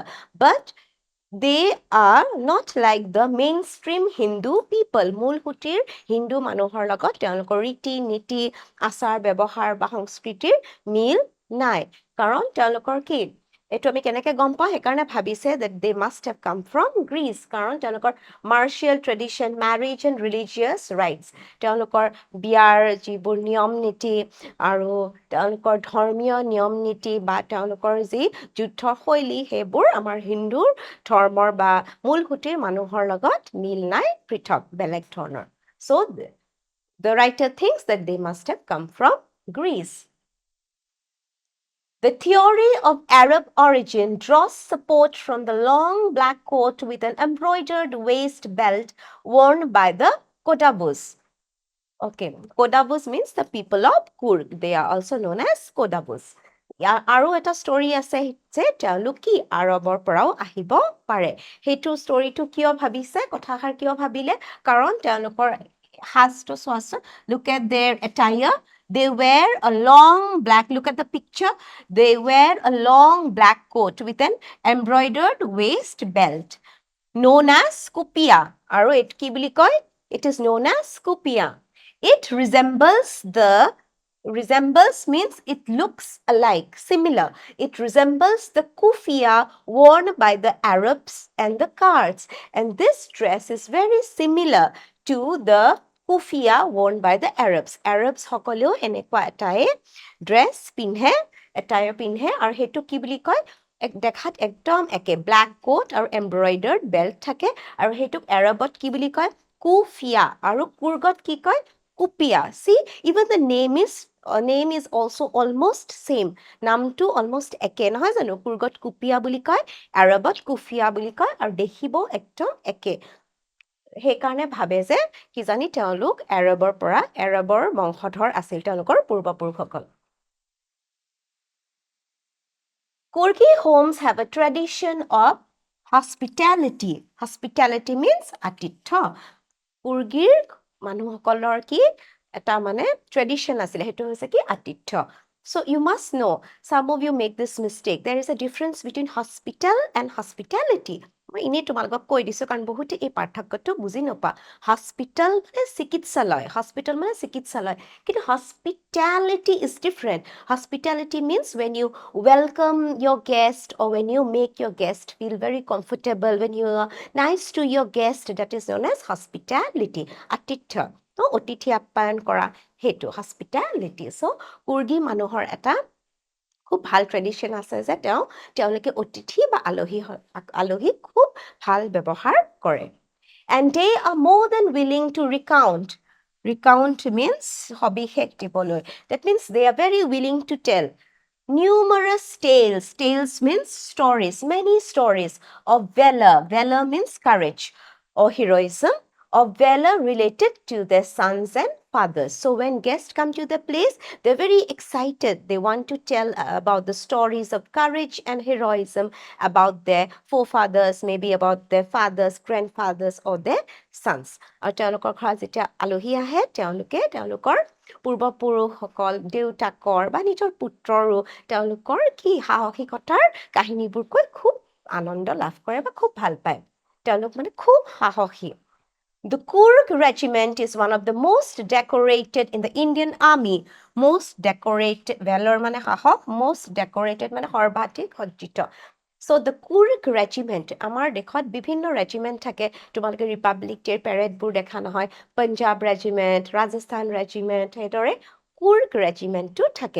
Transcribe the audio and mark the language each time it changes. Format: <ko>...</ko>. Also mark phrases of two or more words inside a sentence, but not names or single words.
<en>But they are not like the mainstream Hindu people.</en> <as>মূলসুঁতিৰ হিন্দু মানুহৰ লগত তেওঁলোকৰ ৰীতি নীতি আচাৰ ব্যৱহাৰ বা সংস্কৃতিৰ মিল নাই, কাৰণ তেওঁলোকৰ কি, এইটো আমি কেনেকে গম পাওঁ, সেইকাৰণে ভাবিছে</as> <en>that they must have come from Greece,</en> <as>কাৰণ তেওঁলোকৰ</as> <en>martial tradition, marriage and religious rites,</en> <as>তেওঁলোকৰ বিয়াৰ যিবোৰ নিয়ম নীতি আৰু তেওঁলোকৰ ধৰ্মীয় নিয়ম নীতি বা তেওঁলোকৰ যি যুদ্ধৰ শৈলী, সেইবোৰ আমাৰ হিন্দুৰ ধৰ্মৰ বা মূলসুঁতিৰ মানুহৰ লগত মিল নাই, পৃথক বেলেগ ধৰণৰ.</as> <en>So the writer thinks that they must have come from Greece. The theory of Arab origin draws support from the long black coat with an embroidered waist belt worn by the Kodabus. Okay, Kodabus means the people of Kurg. They are also known as Kodabus.</en> <as>আৰু এটা ষ্টৰী আছে যে তেওঁলোক কি আৰবৰ পৰাও আহিব পাৰে। সেইটো ষ্টৰীটো কিয় ভাবিছে, কথাষাৰ কিয় ভাবিলে, কাৰণ তেওঁলোকৰ সাজটো চোৱাচোন,</as> <en>look at their attire. They wear a long black, look at the picture. They wear a long black coat with an embroidered waist belt known as kupia.</en> <as>আৰু এইটো কি বুলি কয়?</as> <en>It is known as kupia. It resembles means it looks alike, similar. It resembles the kufia worn by the Arabs and the Kurds. And this dress is very similar to the kufia worn by the Arabs.</en> <as>Arabs সকলেও এনেকুৱা এটাই ড্ৰেছ পিন্ধে, attire পিন্ধে, আৰু সেইটো কি বুলি কয়, দেখাত একদম একে,</as> <en>black coat</en> <as>আৰু</as> <en>embroidered belt</en> <as>থাকে, আৰু সেইটোক এৰবত কি বুলি কয়, কুফিয়া, আৰু কুৰ্গত কি কয়, কুপিয়া.</as> <en>See, even the name is also almost same.</en> <as>নামটো almost একে নহয় জানো? কুৰ্গত কুপিয়া বুলি কয়, এৰবত কুফিয়া বুলি কয়, আৰু দেখিব একদম একে। সেইকাৰণে ভাবে যে কিজানি তেওঁলোক এৰবৰ বংশধৰ আছিল, তেওঁলোকৰ পূৰ্বপুৰুষসকল।</as> <en>Kurgi homes have a tradition of hospitality. Hospitality means</en> <as>atitha. Kurgir মানুহসকলৰ কি এটা মানে ট্ৰেডিশ্যন আছিলে, সেইটো হৈছে কি আতিথ্য।</as> <en>So you must know, some of you make this mistake. There is a difference between hospital and hospitality.</en> <as>মই এনেই তোমালোকক কৈ দিছোঁ, কাৰণ বহুতে এই পাৰ্থক্যটো বুজি নোপোৱা।</as> <en>হস্পিটেল</en> <as>মানে চিকিৎসালয়, কিন্তু</as> <en>hospitality is different. Hospitality means when you welcome your guest, or when you make your guest feel very comfortable, when you are nice to your guest, that is known as hospitality,</en> <as>আতিথ্য। অতিথি আপ্যায়ন কৰা, সেইটো hospitality. So কুৰ্গী মানুহৰ এটা খুব ভাল ট্ৰেডিশ্যন আছে যে তেওঁলোকে অতিথি বা আলহীক খুব ভাল ব্যৱহাৰ কৰে।</as> <en>And they are more than willing to recount. Recount means</en> <as>সবিশেষ দিবলৈ.</as> <en>That means they are very willing to tell numerous tales. Tales means stories, many stories of valor. Valor means courage or heroism, of valor related to their sons and fathers. So when guests come to the place, they're very excited. They want to tell about the stories of courage and heroism about their forefathers, maybe about their fathers, grandfathers, or their sons.</en> <as>আৰু তেওঁলোকৰ ঘৰত যেতিয়া আলহী আহে, তেওঁলোকৰ পূৰ্বপুৰুষসকল, দেউতাকৰ বা নিজৰ পুত্ৰৰো তেওঁলোকৰ কি সাহসিকতাৰ কাহিনীবোৰ কৈ খুব আনন্দ লাভ কৰে বা খুব ভাল পায়। তেওঁলোক মানে খুব সাহসী।</as> <en>The Kurg regiment is one of the most decorated in the Indian Army. Most decorated, valor</en> <as>মানে সাহস,</as> <en>most decorated</en> <as>মানে সৰ্বাধিক সজ্জিত।</as> <en>So the Kurg regiment,</en> <as>আমাৰ দেশত বিভিন্ন ৰেজিমেণ্ট থাকে, তোমালোকে</as> <en>Republic Dayৰ</en> <as>পেৰেডবোৰ দেখা নহয়, পঞ্জাৱ ৰেজিমেণ্ট, ৰাজস্থান ৰেজিমেণ্ট, সেইদৰে Kurg ৰেজিমেণ্টটো থাকে।</as>